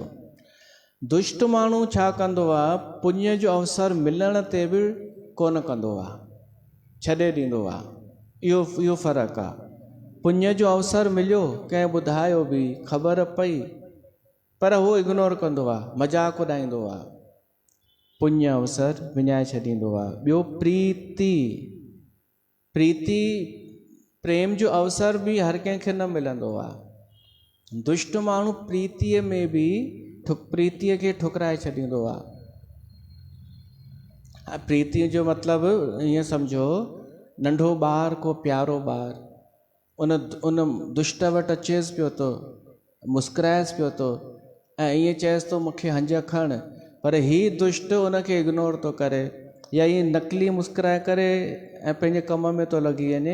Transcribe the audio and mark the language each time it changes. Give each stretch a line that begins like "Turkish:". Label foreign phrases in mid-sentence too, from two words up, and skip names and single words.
Sindhi: दुष्ट माण्हू छा कंदो आहे? पुण्य जो अवसर मिलण ते बि कोन कंदो आहे, छॾे ॾींदो आहे। इहो फ़र्क़ु आहे। पुण्य जो अवसर मिलियो, कंहिं ॿुधायो बि, ख़बर पई, पर उहो इग्नोर कंदो आहे, मज़ाक उॾाईंदो आहे, पुण्य अवसर विञाए छॾींदो आहे। ॿियो प्रीति प्रेम जो अवसर बि हर कंहिंखे न मिलंदो आहे। दुष्ट माण्हू प्रीतीअ में बि प्रीतीअ खे ठुकराए छॾींदो आहे। प्रीतीअ जो मतिलबु ईअं सम्झो, नंढो ॿार को प्यारो ॿार उन दुष्ट वटि अचेसि पियो थो, मुस्कुराएसि पियो थो ऐं ईअं चएसि थो मूंखे हंज खण, पर हीउ दुष्ट उनखे इग्नोर थो करे या ईअं नकली मुस्कुराए करे ऐं पंहिंजे कम में थो लॻी वञे।